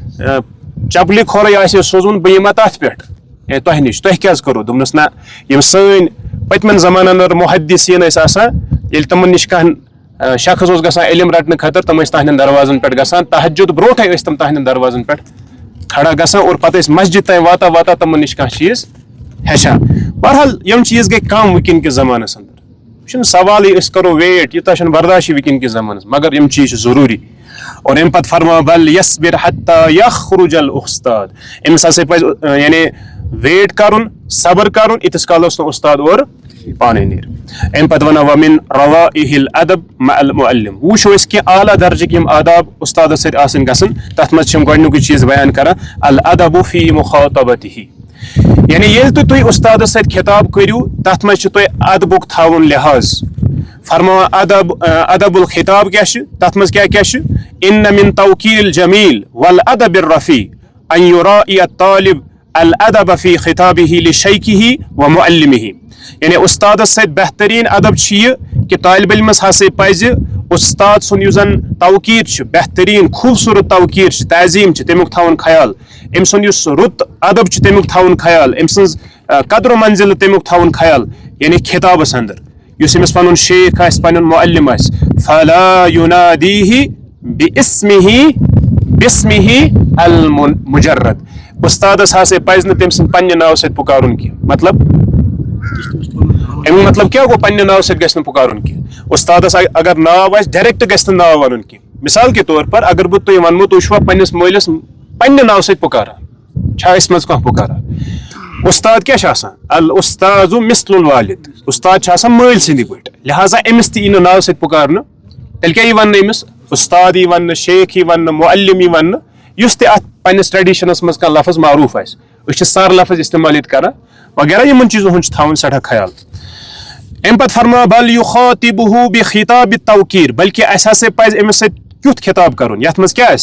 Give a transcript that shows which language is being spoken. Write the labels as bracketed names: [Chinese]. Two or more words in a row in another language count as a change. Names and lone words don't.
[Kashmiri] چپلہِ کھۄرٕے آسہِ سوزُن بہٕ یِمہ تتھ پٮ۪ٹھ ہے تۄہہِ نِش تۄہہِ کیٛازِ کوٚروٕ دوٚپنس نہ یِم سٲنۍ پٔتمٮ۪ن زمانن انٛدر محدثیٖن ٲسۍ آسان ییٚلہِ تِمن نِش کانٛہہ شخص اوس گژھان علم رٹنہٕ خٲطرٕ تِم ٲسۍ تہنٛدٮ۪ن دروازن پٮ۪ٹھ گژھان تہجُد برونٛٹھے ٲسۍ تِم تہنٛدٮ۪ن دروازن پٮ۪ٹھ کھڑا گژھان اور پتہٕ ٲسۍ مسجد تام واتان واتان تِمن نِش کانٛہہ چیٖز ہیٚچھان بہرحال یِم چیٖز گٔے کم وٕنکیٚن کِس زمانس انٛدر یہِ چھُنہٕ سوالٕے أسۍ کرو ویٹ یوٗتاہ چھُنہٕ برداشٕے وٕنکیٚن کِس زمانس مگر یِم چیٖز چھِ ضروٗری اور امہِ پتہٕ فرماو [Arabic] بل یصبر حتى يخرج الاستاد [Kashmiri] أمِس ہسا پزِ یعنی ویٹ کرُن صبر کرُن ییٖتِس کالس نہٕ اُستاد اورٕ پانے نیرِ امہِ پتہٕ ونان [Arabic] ومن روائح الادب مع المعلم [Kashmiri] وٕچھو أسۍ کینٛہہ اعلیٰ درجٕکۍ یِم آداب اُستادس سۭتۍ آسٕنۍ گژھن تتھ منٛز چھِ یِم گۄڈنیُکُے چیٖز بیان کران [Arabic] الادب فی مخاطبته [Kashmiri] یعنی ییٚلہِ تہِ تُہۍ اُستادس سۭتۍ خطاب کٔرِو تتھ منٛز چھُ تۄہہِ ادبُک تھاوُن لحاظ فرماوان [Arabic] ادب الخطاب [Kashmiri] کیاہ چھُ تتھ منٛز کیاہ چھُ [Arabic] ان من توقیر الجمیل والادب الرفیع ان یراعی الطالب الادب فی خطابه لشیخه [Kashmiri] ومعلمه یعنی استادس سۭتۍ بہتریٖن ادب چھُ یہِ کہِ طالب علمس ہسا پزِ استاد سُنٛد یُس زن توقیر چھُ بہتریٖن خوٗبصوٗرت توقیر چھِ تعظیٖم چھِ تمیُک تھاوُن خیال أمۍ سُنٛد یُس رُت ادب چھُ تمیُک تھاوُن خیال أمۍ سٕنٛز قدر منزِل تمیُک تھاوُن خیال یعنی خطابس انٛدر یُس أمِس پنُن شیخ آسہِ پنُن معلم آسہِ [Arabic] فلا يناديه باسمه المجرد [Kashmiri] استادس ہسا پزِ نہٕ تٔمۍ سٕنٛدِ پننہِ ناوٕ سۭتۍ پُکارُن کینٛہہ مطلب امیُک مطلب کیاہ گوٚو پننہِ ناوٕ سۭتۍ گژھِ نہٕ پُکارُن کینٛہہ استادس اگر ناو آسہِ ڈایریکٹ گژھِ نہٕ ناو ونُن کینٛہہ [Urdu] مثال کے طور پر [Kashmiri] اگر بہٕ تۄہہِ ونمو تُہۍ چھُوا پننِس مٲلِس پننہِ ناوٕ سۭتۍ پُکاران چھا أسۍ منٛز کانٛہہ پُکاران استاد کیاہ چھُ آسان [Arabic] الاستاذ مثل الوالد [Kashmiri] استاد چھُ آسان مٲلۍ سٕنٛدِ پٲٹھۍ لہٰذا أمِس تہِ یی نہٕ ناوٕ سۭتۍ پُکارنہٕ تیٚلہِ کیاہ یی وننہٕ أمِس استاد یی وننہٕ شیخ یی وننہٕ معلم یی وننہٕ یُس تہِ اتھ پننِس ٹریڈِشنس منٛز کانٛہہ لفظ معروٗف آسہِ أسۍ چھِ سر لفظ استعمال ییٚتہِ کران وغیرہ یِمن چیٖزن ہُنٛد چھُ تھاوُن سٮ۪ٹھاہ خیال امہِ پتہٕ فرماو [Arabic] بل یخاطبه بخطاب التوقیر [Kashmiri] بلکہِ اسہِ ہسا پزِ أمِس سۭتۍ کیُتھ خطاب کرُن یتھ منٛز کیاہ